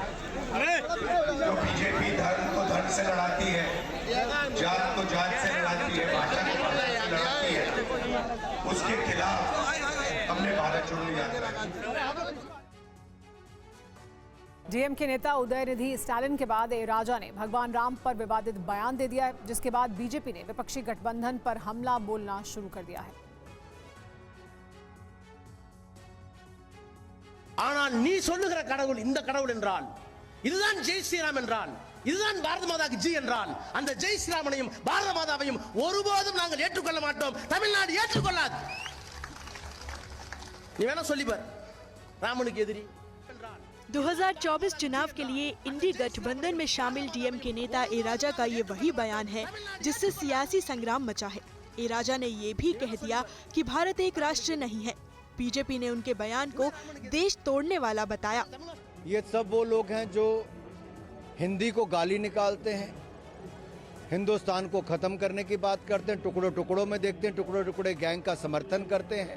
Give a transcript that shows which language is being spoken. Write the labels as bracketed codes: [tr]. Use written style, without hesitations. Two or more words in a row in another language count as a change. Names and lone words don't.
[hi] जो बीजेपी धर्म को धर्म से लड़ाती है, जात को जात से लड़ाती है, भाषा को भाषा से लड़ाती है, उसके खिलाफ हमने भारत जोड़ो यात्रा। डीएमके नेता उदयनिधि स्टालिन के बाद ए राजा ने भगवान राम पर विवादित बयान दे दिया है, जिसके बाद बीजेपी ने विपक्षी गठबंधन पर हमला बोलना शुरू कर दिया है। [ta] ஆனால் நீ சொல்லுகிற கடவுள் இந்த கடவுள் என்றால், இதுதான் [hi] जय श्रीराम [ta] என்றால், இதுதான் பாரத மாதாக்கு ஜி என்றால், அந்த ஜெய் ஸ்ரீராமனையும் பாரத மாதாவையும் ஒருபோதும் நாங்கள் ஏற்றுக்கொள்ள மாட்டோம், தமிழ்நாடு ஏற்றுக்கொள்ளாது। நீ வேணா சொல்லி பார், ராமனுக்கு எதிரி। [hi] 2024 चुनाव के लिए इंडी गठबंधन में शामिल डीएमके नेता ए राजा का ये वही बयान है जिससे सियासी संग्राम मचा है। ए राजा ने ये भी कह दिया कि भारत एक राष्ट्र नहीं है। बीजेपी ने उनके बयान को देश तोड़ने वाला बताया। ये सब वो लोग हैं जो हिंदी को गाली निकालते हैं, हिंदुस्तान को ख़त्म करने की बात करते हैं, टुकड़ों टुकड़ों में देखते हैं, टुकड़ों टुकड़े गैंग का समर्थन करते हैं।